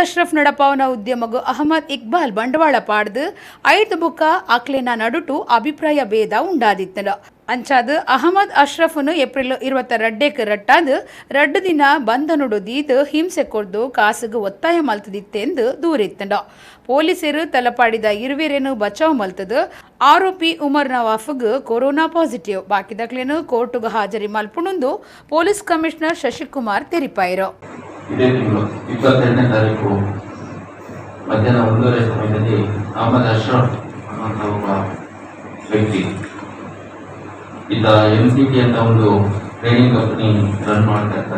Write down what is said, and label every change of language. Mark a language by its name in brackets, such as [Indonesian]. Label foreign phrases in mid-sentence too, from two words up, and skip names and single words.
[Tulu] ಅಶ್ರಫ್ ನಡಪವನ ಉದ್ಯಮಗು ಅಹಮದ್ ಇಕ್ಬಾಲ್ ಬಂಡವಾಳ ಪಾಡ್ದು 5 ಬುಕ್ಕ ಅಕ್ಲೆನ ನಡುಟು ಅಭಿಪ್ರಾಯ ಭೇದ ಉಂಡಾದಿತ್ತಲ ಅಂಚಾದು ಅಹಮದ್ ಅಶ್ರಫ್ನು ಏಪ್ರಿಲ್ 22 ರಟ್ಟಾದು 2 ದಿನ ಬಂಧನುಡು ದೀದು ಹಿಂಸೆ ಕೊಡ್ದು ಕಾಸುಗು ಒತ್ತಾಯ ಮಲ್ತದಿತ್ತೆಂದು ದೂರಿತ್ತಂಡ ಪೊಲೀಸರು ತಲಪಾಡಿದ ಇರುವೆರೇನು ಬಚಾವ್ ಮಲ್ತದು ಆರೋಪಿ ಉಮರ್ ನವಾಫ್ಗ್ ಕೊರೋನಾ ಪಾಸಿಟಿವ್ ಬಾಕಿದಕ್ಲೇನು ಕೋರ್ಟುಗೆ ಹಾಜರಿ ಮಲ್ಪುಣುಂದು [English] police commissioner [Tulu] ಶಶಿಕುಮಾರ್ ತೆರಿಪಾಯಿರು. [Kannada] ಇದೇ ತಿಂಗಳು 22ನೇ ತಾರೀಕು ಮಧ್ಯಾಹ್ನ 1:30 ಸಮಯದಲ್ಲಿ ಅಹಮದ್ ಅಶ್ರಫ್ ಅನ್ನುವಂಥ ಒಬ್ಬ ವ್ಯಕ್ತಿ ಈತ MCT ಅಂತ ಒಂದು [English] training company run [Kannada] ಮಾಡ್ತಾ ಇರ್ತಾನೆ.